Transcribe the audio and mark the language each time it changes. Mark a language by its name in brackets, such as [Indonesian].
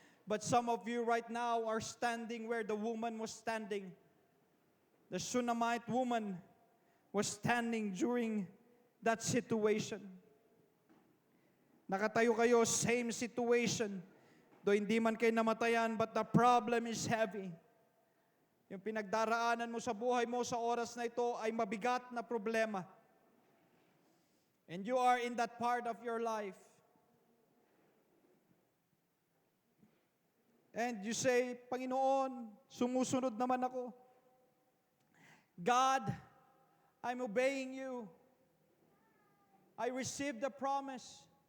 [English] But some of you right now are standing where the woman was standing. The Shunammite woman was standing during that situation. [Filipino] Nakatayo kayo, [English] same situation. Though [Filipino] hindi man kayo namatayan, [English] but the problem is heavy. [Filipino] Yung pinagdaraanan mo sa buhay mo sa oras na ito ay mabigat na problema. [English] And you are in that part of your life. And you say, [Filipino] Panginoon, sumusunod naman ako. [English] God, I'm obeying you. I received the promise.